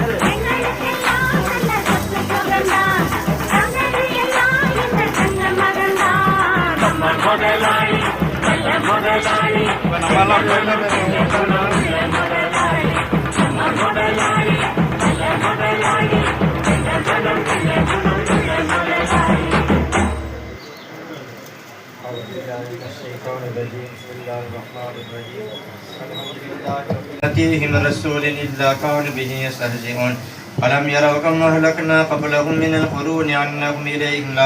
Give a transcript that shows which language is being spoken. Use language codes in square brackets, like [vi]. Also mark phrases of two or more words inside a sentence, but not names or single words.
[ta] நம்ம முதலாளி நல்ல முதலாளி, நம்ம முதலாளி நல்ல முதலாளி. [ar] يأتيهم رسول إلا كانوا به يستهزئون ألم يروا كم أهلكنا قبلهم من القرون أنهم إليهم لا